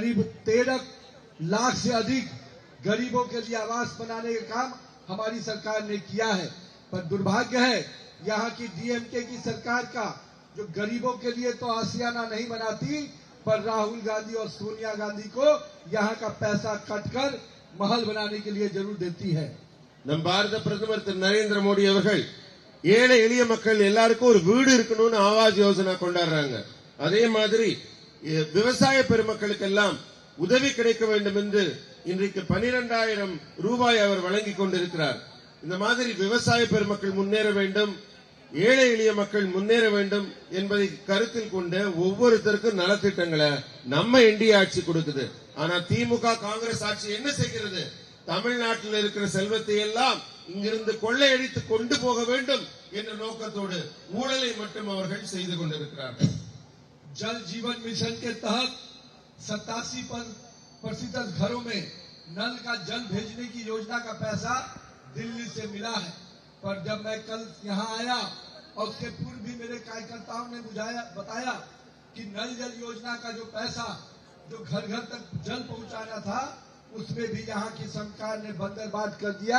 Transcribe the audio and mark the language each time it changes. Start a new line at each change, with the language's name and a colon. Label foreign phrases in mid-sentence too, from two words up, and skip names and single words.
Hindi: करीब 13 लाख से अधिक गरीबों के लिए आवास बनाने का काम हमारी सरकार ने किया है। पर दुर्भाग्य है यहाँ की डीएमके की सरकार का, जो गरीबों के लिए तो आशियाना नहीं बनाती, पर राहुल गांधी और सोनिया गांधी को यहाँ का पैसा कटकर महल बनाने के लिए जरूर देती है।
Tamil: நம் பாரத பிரதமர் திரு நரேந்திர மோடி அவர்கள் ஏழை எளிய மக்கள் எல்லாருக்கும் ஒரு வீடு இருக்கணும்னு ஆவாஸ் யோஜனா கொண்டாடுறாங்க. அதே மாதிரி விவசாய பெருமக்களுக்கெல்லாம் உதவி கிடைக்க வேண்டும் என்று இன்றைக்கு 12,000 ரூபாய் அவர் வழங்கிக் கொண்டிருக்கிறார். இந்த மாதிரி விவசாய பெருமக்கள் முன்னேற வேண்டும், ஏழை எளிய மக்கள் முன்னேற வேண்டும் என்பதை கருத்தில் கொண்டு ஒவ்வொருத்தருக்கும் நலத்திட்டங்களை நம்ம என்டிஏ ஆட்சி கொடுக்குது. ஆனா திமுக காங்கிரஸ் ஆட்சி என்ன செய்கிறது? தமிழ்நாட்டில் இருக்கிற செல்வத்தை எல்லாம் இங்கிருந்து கொள்ளையடித்து கொண்டு போக வேண்டும் என்ற நோக்கத்தோடு ஊழலை மட்டும் அவர்கள் செய்து கொண்டிருக்கிறார்கள்.
Hindi: जल जीवन मिशन के तहत 87% घरों में नल का जल भेजने की योजना का पैसा दिल्ली से मिला है। पर जब मैं कल यहाँ आया और उसके पूर्व भी मेरे कार्यकर्ताओं ने बताया कि नल जल योजना का जो पैसा जो घर घर तक जल पहुंचाना था, उसमें भी यहाँ की सरकार ने बंदरबाट कर दिया।